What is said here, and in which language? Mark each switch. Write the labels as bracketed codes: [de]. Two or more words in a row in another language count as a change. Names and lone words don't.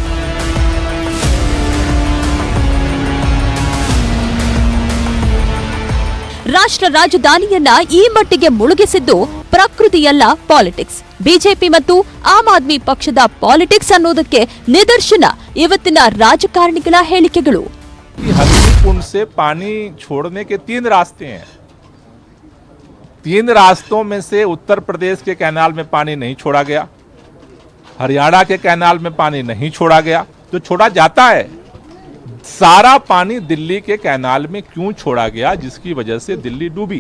[kn] ರಾಷ್ಟ್ರ ರಾಜಧಾನಿಯನ್ನ ಈ ಮಟ್ಟಿಗೆ ಮುಳುಗಿಸಿದ್ದು ಪ್ರಕೃತಿಯಲ್ಲ, ಪಾಲಿಟಿಕ್ಸ್. ಬಿಜೆಪಿ ಮತ್ತು ಆಮ್ ಆದ್ಮಿ ಪಕ್ಷದ ಪಾಲಿಟಿಕ್ಸ್ ಅನ್ನೋದಕ್ಕೆ ನಿದರ್ಶನ ಇವತ್ತಿನ ರಾಜಕಾರಣಿಗಳ ಹೇಳಿಕೆಗಳು. [hi] हल्दीकुंड से पानी छोड़ने के 3 रास्ते हैं. 3 रास्तों में से उत्तर प्रदेश के कैनाल में पानी नहीं छोड़ा गया, हरियाणा के कैनाल में पानी नहीं छोड़ा गया. जो छोड़ा जाता है सारा पानी दिल्ली के कैनाल में क्यों छोड़ा गया, जिसकी वजह से दिल्ली डूबी?